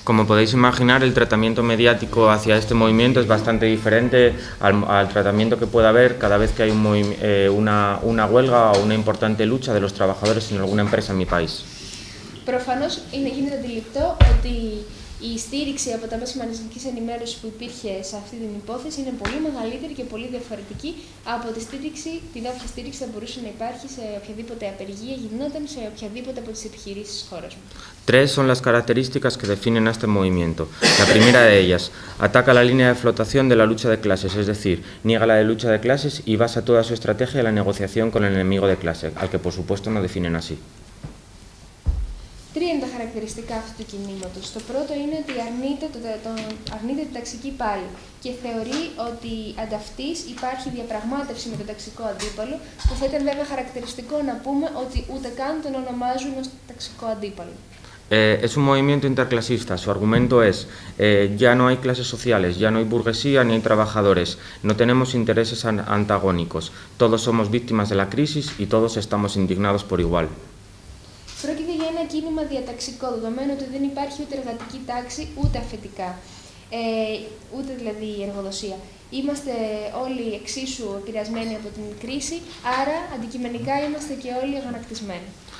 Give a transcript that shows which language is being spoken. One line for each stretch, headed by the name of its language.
Spanish: Como podéis imaginar, el tratamiento mediático hacia este movimiento es bastante diferente al tratamiento que puede haber cada vez que hay una huelga o una importante lucha de los trabajadores en alguna empresa en mi país.
Greek: Προφανώς γίνεται αντιληπτό ότι η στήριξη από τα μέσα μαζικής ενημέρωσης που υπήρχε σε αυτή την υπόθεση είναι πολύ μεγαλύτερη και πολύ διαφορετική από την όποια στήριξη θα μπορούσε να υπάρχει σε οποιαδήποτε απεργία γινόταν σε οποιαδήποτε από τις επιχειρήσεις της χώρας μου.
Spanish: Tres son las características que definen a este movimiento. La primera de ellas, ataca la línea de flotación de la lucha de clases, es decir, niega la de lucha de clases y basa toda su estrategia en la negociación con el enemigo de clase, al que por supuesto no definen así.
Greek: Τρία είναι τα χαρακτηριστικά αυτού του κινήματος. Το πρώτο είναι ότι αρνείται την ταξική πάλη και θεωρεί ότι ανταυτής υπάρχει διαπραγμάτευση με τον ταξικό αντίπαλο, που θα ήταν βέβαια χαρακτηριστικό να πούμε ότι ούτε καν τον ονομάζουν ως ταξικό αντίπαλο.
Spanish: Es un movimiento interclasista. Su argumento es, ya no hay clases sociales, ya no hay burguesía ni hay trabajadores, no tenemos intereses antagónicos, todos somos víctimas de la crisis y todos estamos indignados por igual.
Greek: Πρόκειται για ένα κίνημα διαταξικό, δεδομένου ότι δεν υπάρχει ούτε εργατική τάξη ούτε αφεντικά, ούτε δηλαδή η εργοδοσία. Είμαστε όλοι εξίσου επηρεασμένοι από την κρίση, άρα αντικειμενικά είμαστε και όλοι αγανακτισμένοι.